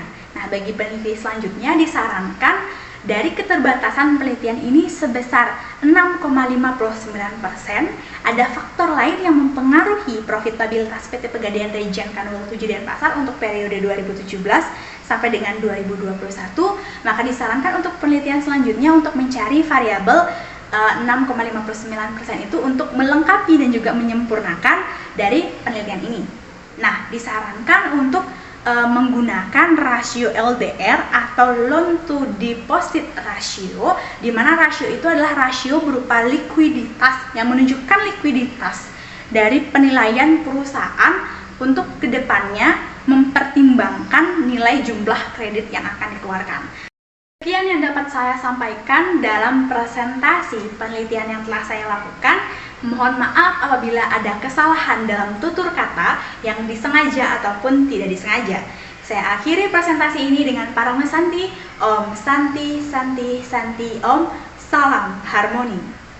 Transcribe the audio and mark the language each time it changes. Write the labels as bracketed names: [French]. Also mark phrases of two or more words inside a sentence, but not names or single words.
[Indonesian] Nah, bagi peneliti selanjutnya disarankan dari keterbatasan penelitian ini sebesar 6,59%, ada faktor lain yang mempengaruhi profitabilitas PT Pegadaian Region Kanwil 7 Denpasar untuk periode 2017 sampai dengan 2021, maka disarankan untuk penelitian selanjutnya untuk mencari variabel 6,59% itu untuk melengkapi dan juga menyempurnakan dari penelitian ini. Nah, disarankan untuk menggunakan rasio LDR atau [English] loan to deposit ratio, [Indonesian] di mana rasio itu adalah rasio berupa likuiditas yang menunjukkan likuiditas dari penilaian perusahaan untuk kedepannya mempertimbangkan nilai jumlah kredit yang akan dikeluarkan. Sekian yang dapat saya sampaikan dalam presentasi penelitian yang telah saya lakukan. Mohon maaf apabila ada kesalahan dalam tutur kata yang disengaja ataupun tidak disengaja. Saya akhiri presentasi ini dengan Parama Santi. [Sanskrit] ॐ शान्तिः शान्तिः शान्तिः ॐ. [Indonesian] Salam harmoni.